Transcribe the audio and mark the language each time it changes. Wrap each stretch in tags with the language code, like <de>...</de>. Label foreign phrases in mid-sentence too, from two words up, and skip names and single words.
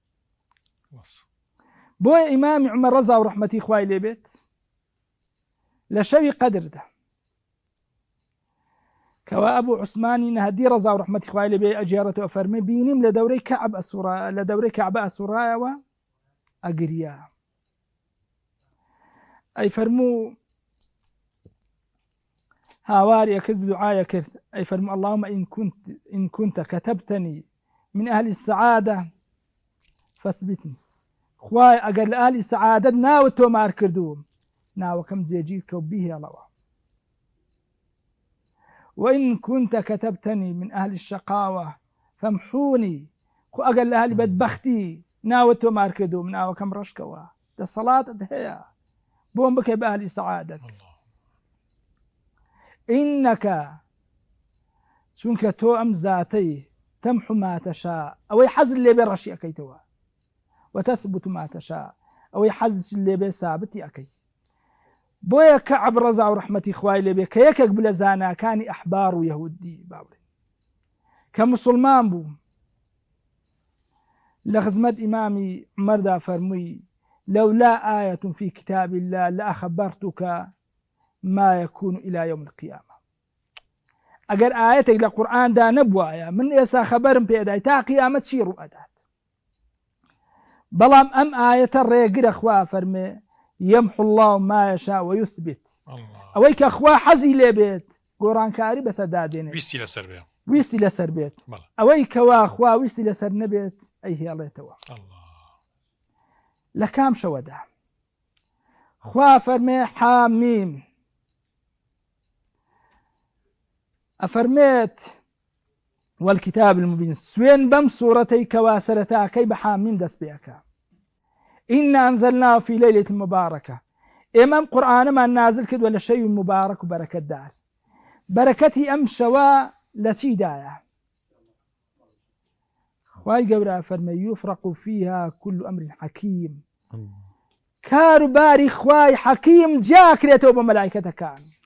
<ckb>بۆیە ئیمامی عومەر ڕەزا و ڕەحمەتی خوای لێبێت لە شەوی قەدردا کەوا ئەبوو عوسمانی نەهەدی ڕەزا و ڕەحمەتی خوای لێبێ ئەجێڕێتەوە فەرمێ بینیم لە دەورەی کەعبە ئەسوورایەوە ئەگریا. ئەی فەرموو هاواری ئەکرد دوعایە کرد، ئەی فەرموو</ckb> <ar>اللهم إن كنت كتبتني من أهل السعادة فاثبتني،</ar> <ckb>خوای ئەگەر لە ئاهلی سەعادەت ناوت تۆمار کردووم ناوەکەم جێگیر کە و بیهێڵەوە.</ckb> <ar>وإن كنت كتبتني من أهل الشقاوة فامحوني،</ar> <ckb>خو ئەگەر لە ئاهلی بەدبەختی ناوت تۆمار کردووم ناوەکەم ڕشکەوە، دەسەڵاتت هەیە بۆم بکەی بە ئاهلی سەعادەت. ئینەکە چونکە تۆ ئەم زاتەی</ckb> <ar>تەمحو ما تەشاء،</ar> <ckb>ئەوەی حەزت لێبێ ڕەشی ئەەکەیتەوە،</ckb> <ar>وتثبت ما تشاء،</ar> <ckb>ئەوەی حەزت لێبێ سابتی ئەەکەیت. بۆیە کەعب ڕەزا و ڕەحمەتی خوای لێبێ کە یەکێک بلە زاناکانی ئەحبار و یەهودی باوڕێ کە موسڵمان بوو، لە خزمەت ئیمامی عومەردا فەرمووی</ckb> <ar>لولا آية في كتاب الله لأخبرتك ما يكون إلى يوم القيامة.</ar> <ckb>ئەگەر ئاەتێک لە قورئاندا نەبوایە من ئێستا خەبەرم پێدای تا قیامەت چی ڕوو ئەدات. بەڵام ئەم ئاەتە ڕێگرە خوا فەرمێ</ckb> <ar>يمحو الله ما يشاء ويثبت،</ar> <ckb>ئەوەی کە خوا حەزی لێبێت گۆڕانکاری بەسەردا دێنێت، ویستی لەسەر بێت، ئەوەی کەوا خوا ویستی لەسەر نەبێت ئەی هێڵێتەوە. لە کام شەوەدا خوا فەرمێ حامیم، ئەفەرمێت</ckb> <ar>والكتاب المبين،</ar> <ckb>سوێن بەم سوورەتەی کەوا سەرەتاکەی بە حامیم دەست پێەکە.</ckb> <ar>إنا أنزلناه في ليلة مباركة</ar> <ckb>ئێمەم قورئانەمان نازل کردووە لە شەوی مبارەک و بەرەکەتدار بەرەکەتی ئەم شەوە لە چیدایە خوای گەورە فەرمێ</ckb> <ar>یوفرق فیها كل ئەمر حەکیم</ar> <ckb>کار و باری خوای حەکیم جاکرێتەوە بە مەلایکەتەکان</ckb>